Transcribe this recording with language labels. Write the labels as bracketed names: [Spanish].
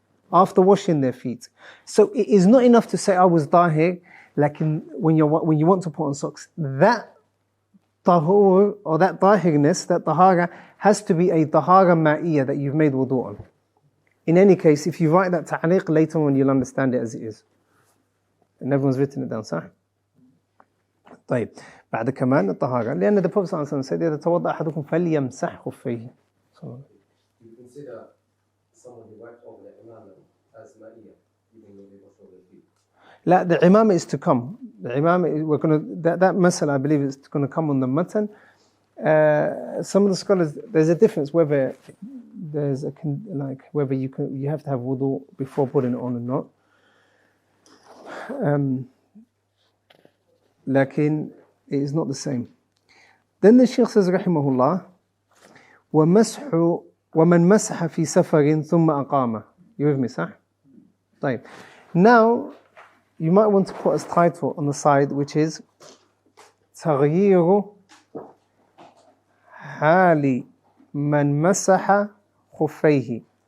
[English] After washing their feet. So it is not enough to say, I was tahir, like when you want to put on socks. That tahur, or that tahirness, that tahara, has to be a tahara ma'iyya that you've made wudu on. In any case, if you write that ta'liq later on, you'll understand it as it is. And everyone's written it down, [Arabic] صح? طيب. بعد كمان الطهارة لأن [English] the Prophet [Arabic] صلى الله عليه وسلم [English] said [Arabic] إذا توضأ أحدكم فليمسح خفيه. [English] You consider someone who wiped over the imam as ma'iyah, even though they wash over their feet? [Arabic] لا, [English] the imam is to come. The imam, we're going to, that masala I believe is going to come on the matan. Some of the scholars, there's a difference whether there's whether you have to have wudu before putting it on or not. Lakin it is not the same. Then the Shaykh says rahimahullah, [Arabic] وَمَسْحُ وَمَنْ مَسَحَ فِي سَفَرٍ ثُمَّ أَقَامَ. [English] You with me, sir? [Arabic] طيب. [English] Now, you might want to put as title on the side, which is [Arabic] تغيير حال من مسح خفيه.